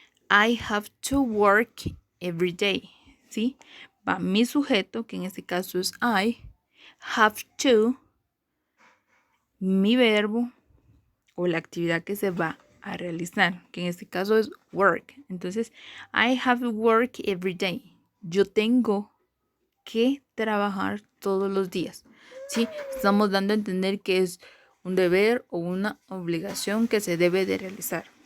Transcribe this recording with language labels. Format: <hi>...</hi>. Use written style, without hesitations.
<en>I have to work every day.</en> <es>¿Sí? Va mi sujeto, que en este caso es I. Have to. Mi verbo o la actividad que se va a realizar, que en este caso es work. Entonces,</es> <en>I have to work every day.</en> <es>Yo tengo que trabajar todos los días. ¿Sí? Estamos dando a entender que es un deber o una obligación que se debe de realizar.</es>